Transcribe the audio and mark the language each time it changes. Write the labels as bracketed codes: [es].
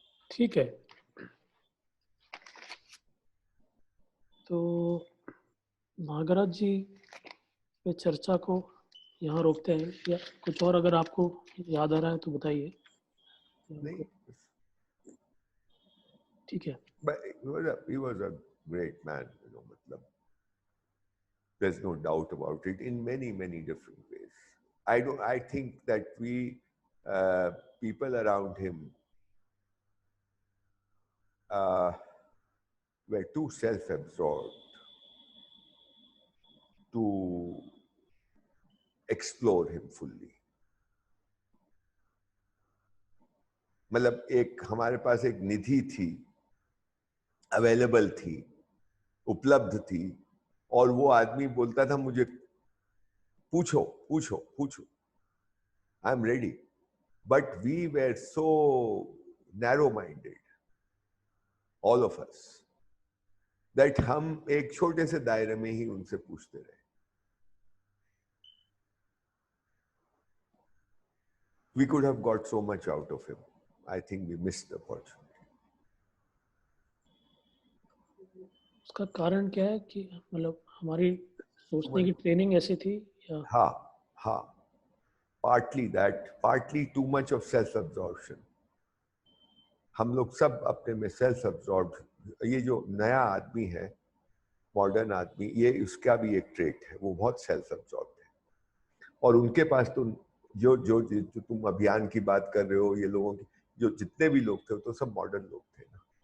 [hi] ठीक है, तो नागराज जी पे चर्चा को यहाँ रोकते हैं, या कुछ और अगर आपको याद आ रहा है तो बताइए नहीं, हमको। ठीक है। [en] but he was a great man, you know, मतलब there's no doubt about it, in many different ways. I think that we people around him were too self-absorbed to explore him fully. [hi] मतलब एक हमारे पास एक निधि थी, available थी, उपलब्ध थी, और वो आदमी बोलता था मुझे पूछो पूछो पूछो, [en] I am ready. But we were so narrow minded, all of us, that [hi] हम एक छोटे से दायरे में ही उनसे पूछते रहे। [en] We could have got so much out of him. I think we missed the opportunity. [hi] उसका कारण क्या है कि मतलब हमारी सोचने की ट्रेनिंग ऐसी थी, या [en] हाँ, partly that, partly too much of self-absorption. [hi] हम लोग सब अपने में सेल्फ अब्जॉर्ब। ये जो नया आदमी है, मॉडर्न आदमी, ये उसका भी एक ट्रेट है, वो बहुत सेल्फ अब्जॉर्ब है। और उनके पास तो जो तुम अभियान की बात कर रहे हो, ये लोगों की जो जितने भी लोग थे, तो सब मॉडर्न लोग थे ना।